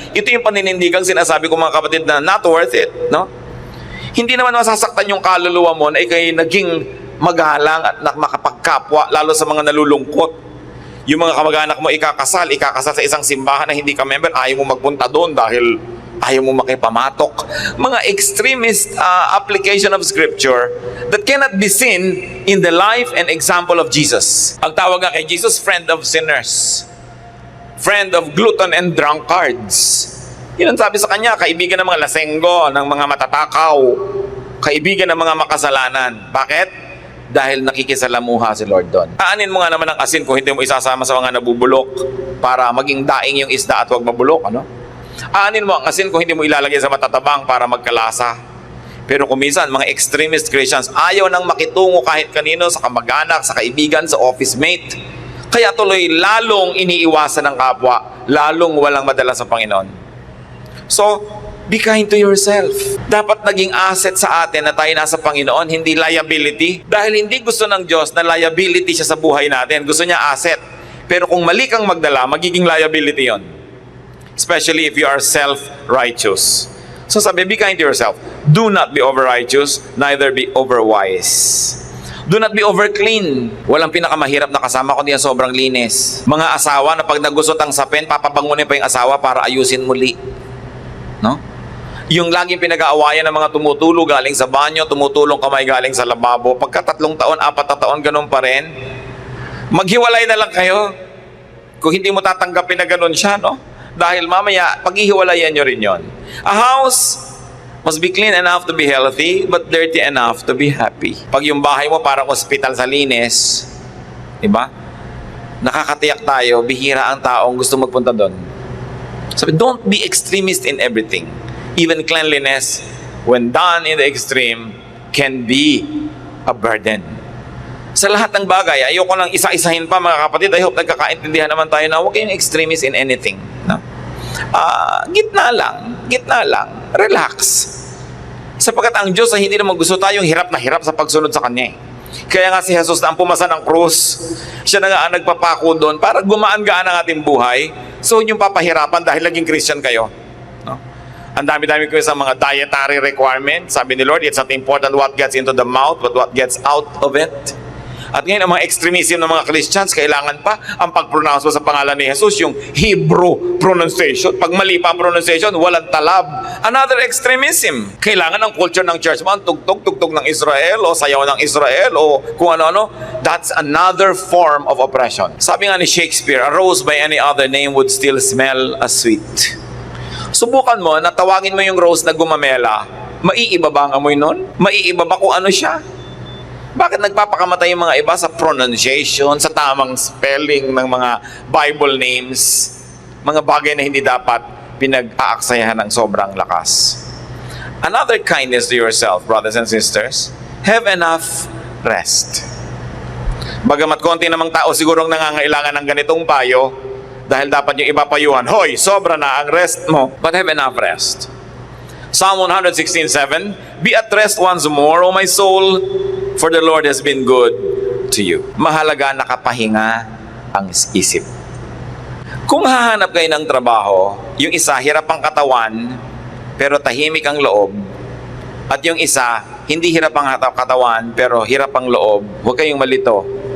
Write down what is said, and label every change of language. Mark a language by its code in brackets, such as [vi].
[tl] Ito yung paninindigang sinasabi ko mga kapatid na [en] not worth it, [tl] no? Hindi naman masasaktan yung kaluluwa mo na ikay naging magalang at makapagkapwa lalo sa mga nalulungkot. Yung mga kamag-anak mo ikakasal sa isang simbahan na hindi ka member, ayaw mo magpunta doon dahil ayaw mo makipamatok. [en] Mga extremist application of scripture that cannot be seen in the life and example of Jesus. [tl] Ang tawag nga kay Jesus, [en] friend of sinners. Friend of glutton and drunkards. [tl] Yun ang sabi sa kanya, kaibigan ng mga lasenggo, ng mga matatakaw, kaibigan ng mga makasalanan. Bakit? Dahil nakikisalamuha si Lord doon. Aanin mo nga naman ang asin kung hindi mo isasama sa mga nabubulok para maging daing yung isda at huwag mabulok, ano? Aanin mo ang asin kung hindi mo ilalagay sa matatabang para magkalasa. Pero kung minsan, mga extremist Christians, ayaw nang makitungo kahit kanino, sa kamag-anak, sa kaibigan, sa office mate. Kaya tuloy lalong iniiwasan ng kapwa, lalong walang madala sa Panginoon. So, [en] be kind to yourself. [tl] Dapat naging asset sa atin na tayo nasa Panginoon, hindi liability. Dahil hindi gusto ng Diyos na liability siya sa buhay natin. Gusto niya asset. Pero kung mali kang magdala, magiging liability yon. [en] Especially if you are self-righteous. [tl] So sabi, [en] be kind to yourself. Do not be over-righteous, neither be over-wise. Do not be over-clean. [tl] Walang pinakamahirap na kasama kundi ang sobrang linis. Mga asawa na pag nagusot ang sapin, papabangunin pa yung asawa para ayusin muli. No? Yung laging pinag-aawayan ng mga tumutulong galing sa banyo, tumutulong kamay galing sa lababo, pagka 3 taon, 4 na taon, ganun pa rin. Maghiwalay na lang kayo. Kung hindi mo tatanggapin na ganun siya, no? Dahil mamaya, paghihiwalayan nyo rin yon. [en] A house must be clean enough to be healthy, but dirty enough to be happy. [tl] Pag yung bahay mo parang ospital sa linis, diba? Nakakatiyak tayo, bihira ang taong gusto magpunta doon. [en] Sabi, don't be extremist in everything. Even cleanliness, when done in the extreme, can be a burden. [tl] Sa lahat ng bagay, ayoko nang isa-isahin pa mga kapatid. [en] I hope [tl] nagkakaintindihan naman tayo na huwag kayong extremist in anything. No? Gitna lang, relax. Sapagkat ang Diyos ay hindi naman gusto tayong hirap na hirap sa pagsunod sa Kanya. Kaya nga si Jesus na ang pumasa ng krus, siya na nga ang nagpapako doon para gumaan-gaan ang ating buhay. So yung papahirapan dahil naging Christian kayo. No? Ang dami-dami ko sa mga dietary requirements. Sabi ni Lord, [en] it's not important what gets into the mouth, but what gets out of it. [tl] At ngayon, ang mga extremism ng mga Christians, kailangan pa ang pag-pronounce mo sa pangalan ni Jesus, yung Hebrew pronunciation. Pag mali pa ang pronunciation, walang talab. [en] Another extremism. [tl] Kailangan ang culture ng church mo, tugtog ng Israel, o sayaw ng Israel, o kung ano-ano. [en] That's another form of oppression. [tl] Sabi nga ni [en] Shakespeare, a rose by any other name would still smell as sweet. [tl] Subukan mo, na tawagin mo yung rose na gumamela, maiiba ba ang amoy nun? Maiiba ba kung ano siya? Bakit nagpapakamatay yung mga iba sa pronunciation, sa tamang spelling ng mga Bible names, mga bagay na hindi dapat pinag-aaksayahan ng sobrang lakas? [en] Another kindness to yourself, brothers and sisters, have enough rest. [tl] Bagamat konti namang tao sigurong nangangailangan ng ganitong payo, dahil dapat yung iba payuhan, hoy, sobra na ang rest mo, [en] but have enough rest. Psalm 116:7, be at rest once more, O my soul, for the Lord has been good to you. [tl] Mahalaga nakapahinga ang isip. Kung hahanap kayo ng trabaho, yung isa hirap ang katawan, pero tahimik ang loob, at yung isa hindi hirap ang katawan, pero hirap ang loob, huwag kayong malito.